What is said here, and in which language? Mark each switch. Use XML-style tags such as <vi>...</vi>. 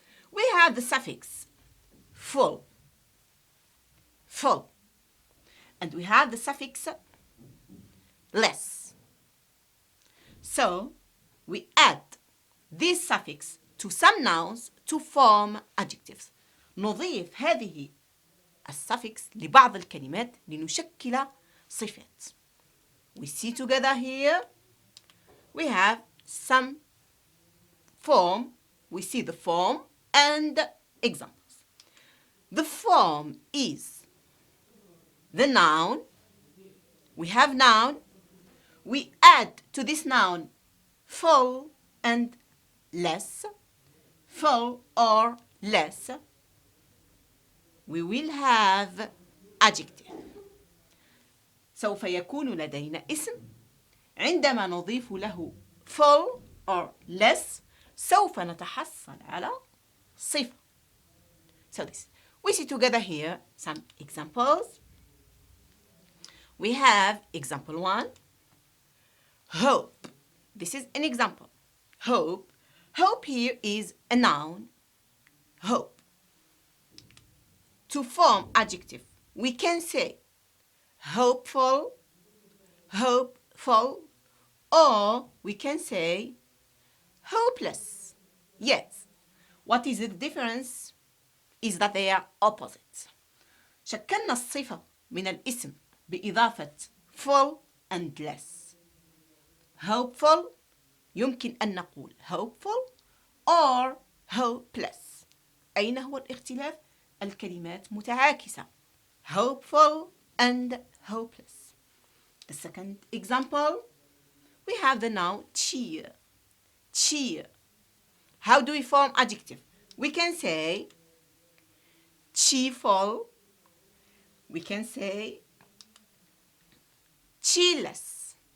<en>We have the suffix full, full. And we have the suffix less. So we add this suffix to some nouns to form adjectives.</en> <ar>نضيف هذه السفكس لبعض الكلمات لنشكل صفات.</ar> <en>We see together here we have some form. We see the form and examples. The form is the noun. We have noun. We add to this noun full and less. Full or less. We will have adjective.</en> <ar>سوف يكون لدينا اسم عندما نضيف له</ar> <en>full or less</en> <ar>سوف نتحصل على صفة.</ar> <en>So this. We see together here some examples. We have example 1. Hope. This is an example. Hope. Hope here is a noun. Hope. To form adjective, we can say hopeful, hopeful, or we can say hopeless. Yes. What is the difference? Is that they are opposites.</en> <ar>شكلنا الصفة من الاسم بإضافة</ar> <en>full and less. Hopeful</en> <ar>يمكن أن نقول</ar> <en>hopeful or hopeless.</en> <ar>أين هو الاختلاف؟ الكلمات متعاكسة.</ar> <en>Hopeful and hopeless. The second example, we have the noun cheer. Cheer. How do we form adjective? We can say cheerful. We can say cheerless.</en>